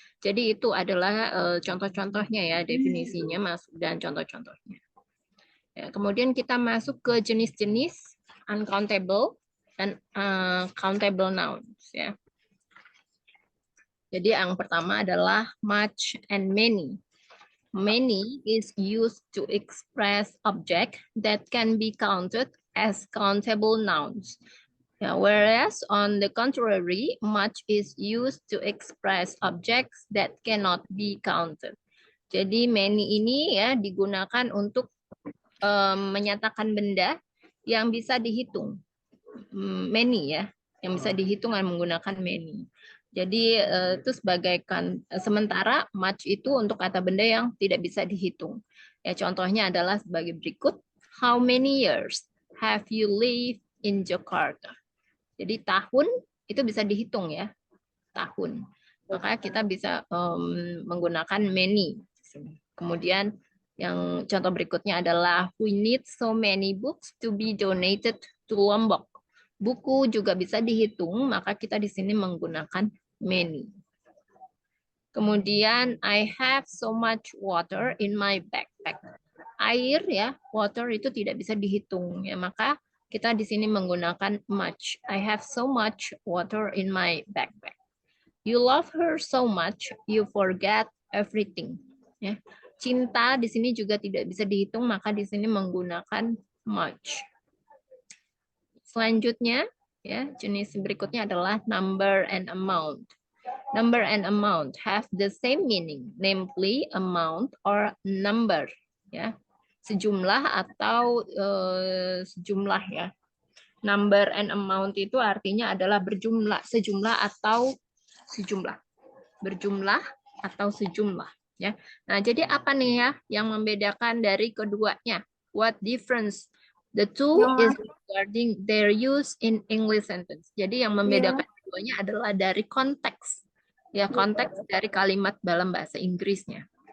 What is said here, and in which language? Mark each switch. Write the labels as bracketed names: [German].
[Indonesian] Jadi itu adalah contoh-contohnya ya, definisinya masuk dan contoh-contohnya. Ya, kemudian kita masuk ke jenis-jenis uncountable dan countable nouns ya. Jadi yang pertama adalah much and many. [English] Many is used to express object that can be counted as countable nouns. Whereas on the contrary, much is used to express objects that cannot be counted. [Indonesian] Jadi many ini ya digunakan untuk menyatakan benda yang bisa dihitung. Many ya, yang bisa dihitung menggunakan many. Jadi itu sementara much itu untuk kata benda yang tidak bisa dihitung. Ya contohnya adalah sebagai berikut. [English] How many years have you lived in Jakarta? [Indonesian] Jadi tahun itu bisa dihitung ya, tahun. Maka kita bisa menggunakan many. Kemudian yang contoh berikutnya adalah [English] we need so many books to be donated to Lombok. [Indonesian] Buku juga bisa dihitung, maka kita di sini menggunakan many. Kemudian [English] I have so much water in my backpack. [Indonesian] Air ya, water itu tidak bisa dihitung ya, maka kita di sini menggunakan much. [English] I have so much water in my backpack. You love her so much, you forget everything. [Indonesian] Ya. Cinta di sini juga tidak bisa dihitung, maka di sini menggunakan much. Selanjutnya, ya jenis berikutnya adalah number and amount. [English] Number and amount have the same meaning, namely amount or number. [Indonesian] Ya, sejumlah atau sejumlah ya. Number and amount itu artinya adalah berjumlah, sejumlah atau sejumlah. Berjumlah atau sejumlah ya. Nah, jadi apa nih ya yang membedakan dari keduanya? [English] What difference the two is regarding their use in English sentence. [Indonesian] Jadi yang membedakan keduanya adalah dari konteks. Ya, konteks dari kalimat dalam bahasa Inggrisnya.